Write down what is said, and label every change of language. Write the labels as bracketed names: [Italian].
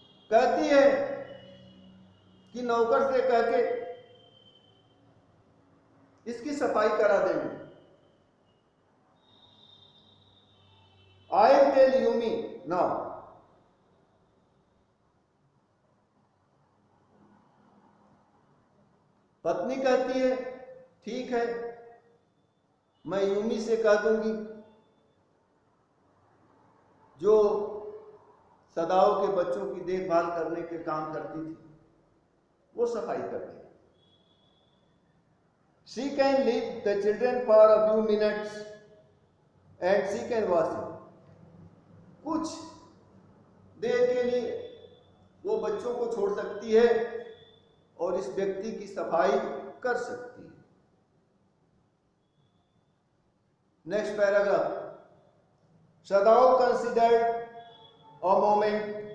[Hindi] कहती है कि नौकर से कह के इसकी सफाई करा देंगे। [English] I will tell Yumi now. [Hindi] पत्नी कहती है, ठीक है, मैं यूमी से कह दूंगी, जो सदाओं के बच्चों की देखभाल करने के काम करती थी, वो सफाई कर देगी। [English] She can leave the children for a few minutes and she can wash them. [Hindi] कुछ देर के लिए वो बच्चों को छोड़ सकती है और इस व्यक्ति की सफाई कर सकती है। [English] Next paragraph. Sadao considered a moment.